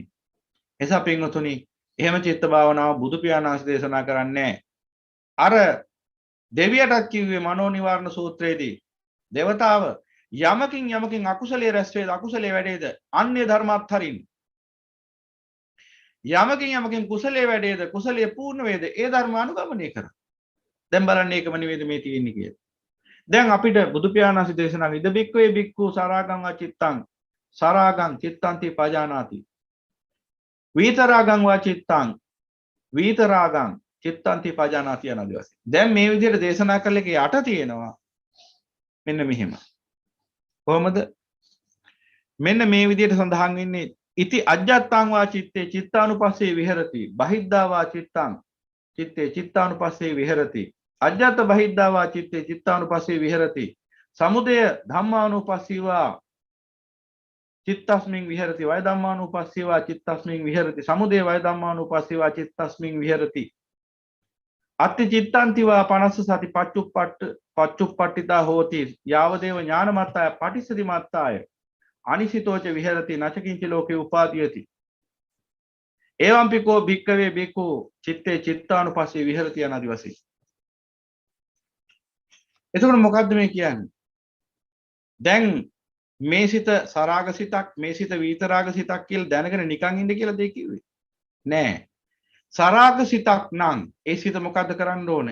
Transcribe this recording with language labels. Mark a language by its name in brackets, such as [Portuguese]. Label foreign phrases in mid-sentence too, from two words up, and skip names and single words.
[Sinhala] එසා පින්වතුනි, එහෙම චිත්ත භාවනාව බුදු පියාණන් වහන්සේ දේශනා කරන්නේ අර දෙවියටත් කිව්වේ මනෝ නිවාරණ සූත්‍රයේදී දේවතාව යමකින් අකුසලයේ රැස් වේද, අකුසලයේ වැඩේද අන්‍ය ධර්මات හරින්. යමකින් කුසලයේ වැඩේද, කුසලයේ පූර්ණ වේද ඒ ධර්ම අනුගමනය කර. දැන් බලන්න ඒකම නෙවෙයිද මේ තියෙන්නේ කියලා. දැන් අපිට බුදු පියාණන් වහන්සේ දේශනා විද [Pali] බික්කවේ බික්කු සරාගං වචිත්තං සරාගං චිත්තන්ති පජානාති. විතරාගං වචිත්තං විතරාගං චිත්තන්ති පජානාති [Sinhala] යන දවසේ. දැන් මේ විදිහට දේශනා කළ එකේ යට තියෙනවා මෙන්න මෙහෙම. කොහොමද? මෙන්න මේ විදිහට සඳහන් වෙන්නේ [Pali] ඉති අජ්ජත්තං වා චිත්තේ චිත්තානුපස්සේ විහෙරති. බහිද්ධා වා චිත්තං චිත්තේ චිත්තානුපස්සේ විහෙරති. අජ්ජත් බහිද්ධා වා චිත්තේ චිත්තානුපස්සේ විහෙරති. සමුදය ධම්මානුපස්සීවා චිත්තස්මින් විහෙරති. වය ධම්මානුපස්සීවා චිත්තස්මින් විහෙරති. සමුදය වය ධම්මානුපස්සීවා චිත්තස්මින් විහෙරති. අත්ති චිත්තන්ති වා පනස්ස සති පච්චුප්පට්ඨිතා හෝති. යාවදේව ඥානමත්තාය පටිසති මත්තාය අනිසිතෝච විහෙරති නචකින්ච ලෝකේ උපාදීයති. එවම්පිකෝ භික්කවේ බිකු චිත්තේ චිත්තානුපස්සේ විහෙරති [Sinhala] යන ආදි වශයෙන්. එතකොට මොකද්ද මේ කියන්නේ? දැන් මේ සිත සරාග සිතක්, මේ සිත විතරාග සිතක් කියලා දැනගෙන නිකන් ඉන්න කියලා දෙය කිව්වේ නෑ. සරාග සිතක් නම් ඒ සිත මොකද්ද කරන්න ඕන?